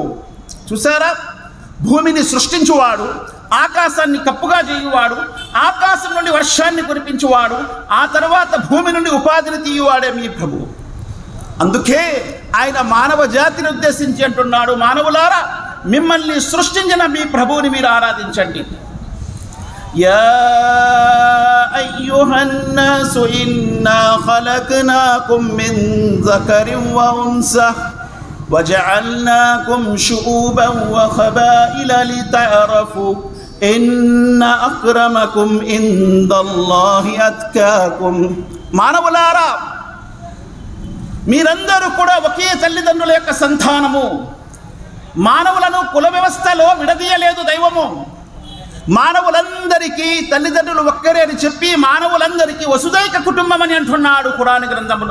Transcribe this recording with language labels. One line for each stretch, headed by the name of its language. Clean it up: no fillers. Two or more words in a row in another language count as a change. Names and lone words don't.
Telugu: చూసారా, భూమిని సృష్టించువాడు, ఆకాశాన్ని కప్పుగా చేయువాడు, ఆకాశం నుండి వర్షాన్ని కురిపించువాడు, ఆ తర్వాత భూమి నుండి ఉపాధిని తీయువాడే మీ ప్రభువు. అందుకే ఆయన మానవ జాతిని ఉద్దేశించి అంటున్నాడు, మానవులారా, మిమ్మల్ని సృష్టించిన మీ ప్రభువుని మీరు ఆరాధించండి.
Arabic: يا أيها الناس إنا خلقناكم من ذكر وأنثى وجعلناكم شعوبا وقبائل لتعارفوا إن أكرمكم عند الله أتقاكم.
Telugu: మానవులారా, మీరందరూ కూడా ఒకే తల్లిదండ్రుల యొక్క సంతానము. మానవులను కుల వ్యవస్థలో విడదీయలేదు దైవము. మానవులందరికీ తల్లిదండ్రులు ఒక్కరే అని చెప్పి మానవులందరికీ వసుదైక కుటుంబం అని అంటున్నాడు ఖురాన్ గ్రంథంలో.